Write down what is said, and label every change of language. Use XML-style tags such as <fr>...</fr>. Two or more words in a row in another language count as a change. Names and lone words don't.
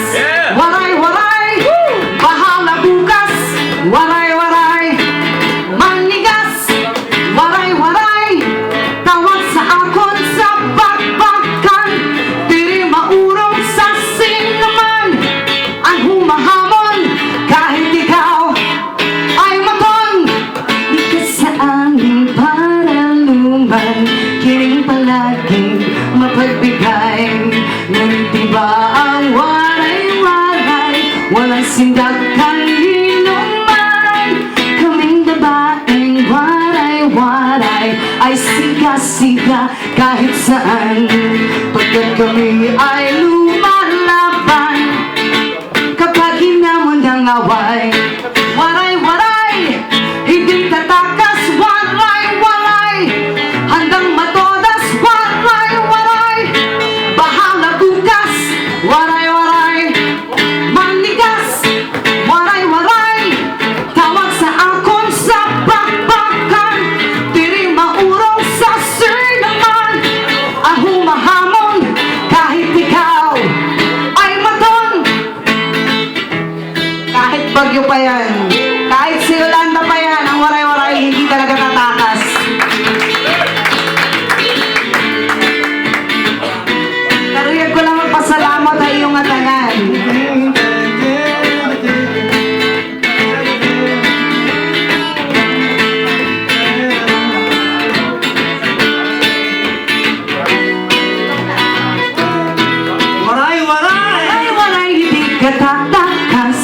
<tl>waray-waray, bahala bukas, waray-waray, manigas, waray-waray,</tl> <war>tawag sa akon sa bakbakan, diri maurong sa sinaman,</war> <tl>ang humahamon, kahit ikaw ay maton, di ka sa amin para luman, kiring palaging mapagbigay. Ngunit diba ang waray-waray, walang sindakan inuman. Kaming babaeng waray-waray ay siga-siga kahit saan. Pagkat kami ay lumalaban, kapag hinamon ng away. Waray-waray, hindi tatakas, waray-waray, handang matodas, waray-waray, bahala bukas, waray-waray, manigas, waray-waray,</tl> <war>tawag sa akon sa bakbakan, diri maurong sa sinaman,</war> <tl>ang humahamon, kahit ikaw ay maton. Kahit bagyo pa yan, kahit si Yolanda pa yan, ang waray-waray hindi talaga tatakas.</tl> <war>Karuyag ko lang magpasalamat sa iyong atangan. Waray-waray, hindi ka tatakas.</war>